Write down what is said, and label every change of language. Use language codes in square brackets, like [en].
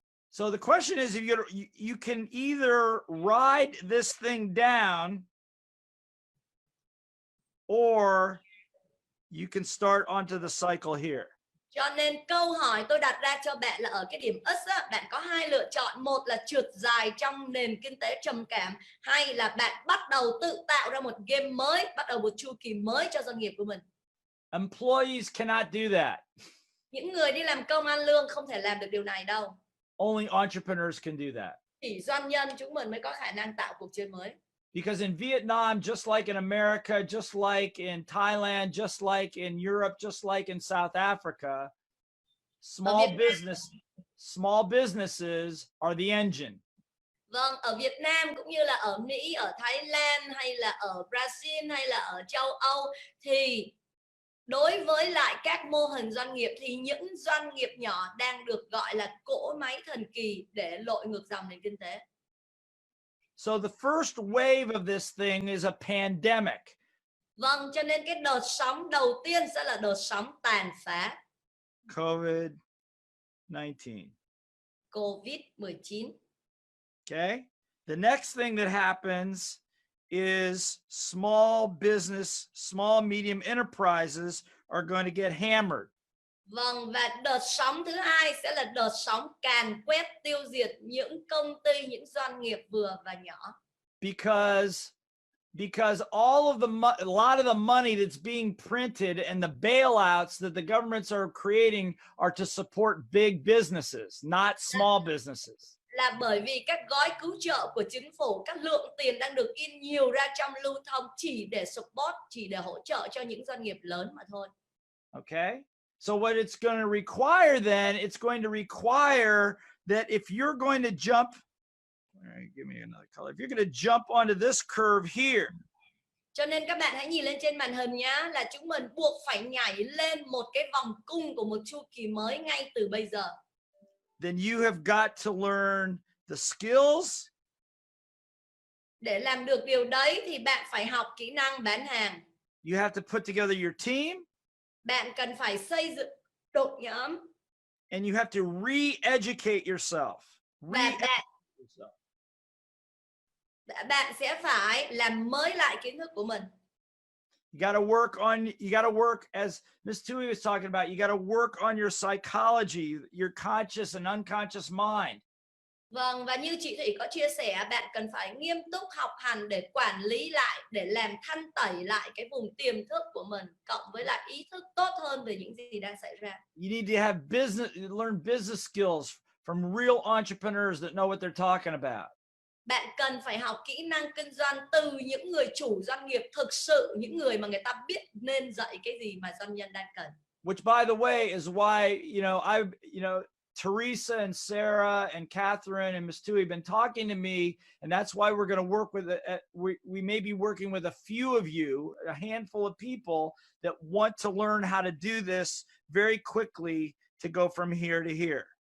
[en] So the question is, if you can either ride this thing down, or you can start onto the cycle here. [vi] Cho nên câu hỏi tôi đặt ra cho bạn là ở cái điểm X á, bạn có hai lựa chọn, một là trượt dài trong nền kinh tế trầm cảm, hay là bạn bắt đầu tự tạo ra một game mới, bắt đầu một chu kỳ mới cho doanh nghiệp của mình. [en] Employees cannot do that. [vi] Những người đi làm công ăn lương không thể làm được điều này đâu. [en] Only entrepreneurs can do that. [vi] Chỉ doanh nhân chúng mình mới có khả năng tạo cuộc chơi mới. [en] Because in Vietnam, just like in America, just like in Thailand, just like in Europe, just like in South Africa, small businesses are the engine. [vi] Vâng, ở Việt Nam cũng như là ở Mỹ, ở Thái Lan hay là ở Brazil hay là ở châu Âu thì Đối với lại các mô hình doanh nghiệp thì những doanh nghiệp nhỏ đang được gọi là cỗ máy thần kỳ để lội ngược dòng nền kinh tế. [en] So the first wave of this thing is a pandemic. [vi] Vâng, cho nên cái đợt sóng đầu tiên sẽ là đợt sóng tàn phá. [en] COVID-19. [vi] COVID-19. [en] Okay. The next thing that happens is small business, small medium enterprises are going to get hammered. [vi] Vâng, và đợt sóng thứ hai sẽ là đợt sóng càn quét tiêu diệt những công ty, những doanh nghiệp vừa và nhỏ. [en] Because all of a lot of the money that's being printed and the bailouts that the governments are creating are to support big businesses, not small businesses. [vi] Là bởi vì các gói cứu trợ của chính phủ, các lượng tiền đang được in nhiều ra trong lưu thông chỉ để support, chỉ để hỗ trợ cho những doanh nghiệp lớn mà thôi. [en] Okay? So what it's going to require then, it's going to require that if you're going to jump, all right, give me another color. If you're going to jump onto this curve here. [vi] Cho nên các bạn hãy nhìn lên trên màn hình nhá, là chúng mình buộc phải nhảy lên một cái vòng cung của một chu kỳ mới ngay từ bây giờ. [en] Then you have got to learn the skills. [vi] Để làm được điều đấy thì bạn phải học kỹ năng bán hàng. [en] You have to put together your team. [vi] Bạn cần phải xây dựng đội nhóm. [en] And you have to re-educate yourself. [vi] Và bạn sẽ phải làm mới lại kiến thức của mình. [en] You got to work as Miss Tui was talking about, you got to work on your psychology, your conscious and unconscious mind. [vi] Vâng, và như chị Thủy có chia sẻ, bạn cần phải nghiêm túc học hành để quản lý lại, để làm thanh tẩy lại cái vùng tiềm thức của mình, cộng với lại ý thức tốt hơn về những gì đang xảy ra. [en] You need to have learn business skills from real entrepreneurs that know what they're talking about. [vi] Bạn cần phải học kỹ năng kinh doanh từ những người chủ doanh nghiệp thực sự, những người mà người ta biết nên dạy cái gì mà doanh nhân đang cần. [en] Which, by the way, is why, Teresa and Sarah and Catherine and Miss Tui have been talking to me, and that's why we're going to work with we may be working with a few of you, a handful of people that want to learn how to do this very quickly to go from here to here.